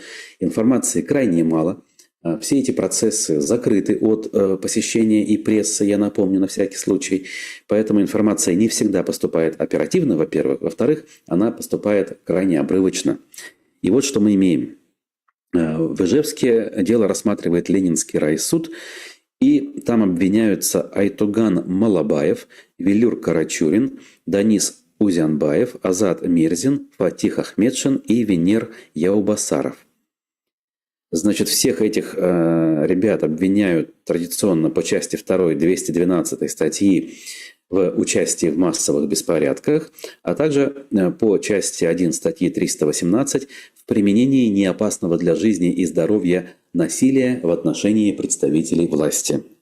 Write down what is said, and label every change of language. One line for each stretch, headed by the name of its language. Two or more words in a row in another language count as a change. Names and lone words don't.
Russian: Информации крайне мало. Все эти процессы закрыты от посещения и прессы, я напомню, на всякий случай. Поэтому информация не всегда поступает оперативно, во-первых. Во-вторых, она поступает крайне обрывочно. И вот что мы имеем. В Ижевске дело рассматривает Ленинский райсуд, и там обвиняются Айтуган Малабаев, Велюр Карачурин, Данис Узянбаев, Азат Мирзин, Фатих Ахмедшин и Венер Яубасаров. Значит, всех этих ребят обвиняют традиционно по части 2 212 статьи в участии в массовых беспорядках, а также по части 1 статьи 318 в применении неопасного для жизни и здоровья насилия в отношении представителей власти.